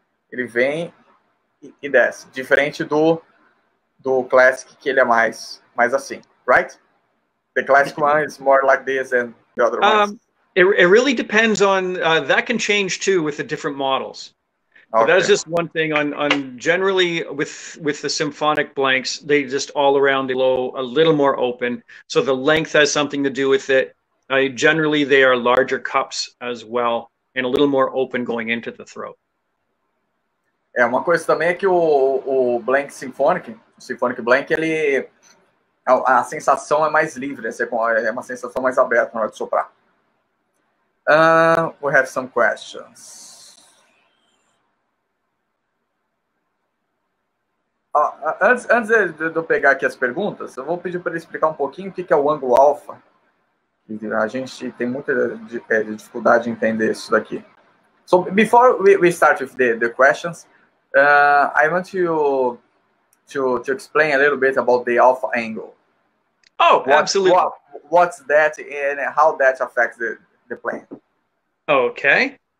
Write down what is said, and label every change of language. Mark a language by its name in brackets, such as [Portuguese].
[Portuguese] Ele vem e desce, diferente do Classic, que ele é mais assim, right? [English] The Classic one is more like this and the other ones. It really depends on, that can change too with the different models. But that is just one thing on generally with the symphonic blanks, they just all around the blow a little more open. So the length has something to do with it. Generally, they are larger cups as well and a little more open going into the throat. [Portuguese] Uma coisa também é que o Blank Symphonic, o Symphonic Blank, a sensação é mais livre, é uma sensação mais aberta na hora de soprar. [English] We have some questions. [Portuguese] Antes de eu pegar aqui as perguntas, eu vou pedir para ele explicar um pouquinho o que é o ângulo alfa. A gente tem muita dificuldade em entender isso daqui. [English] So before we start with the questions, I want to explain a little bit about the alpha angle. Oh, absolutely. What's that and how that affects the playing? Okay.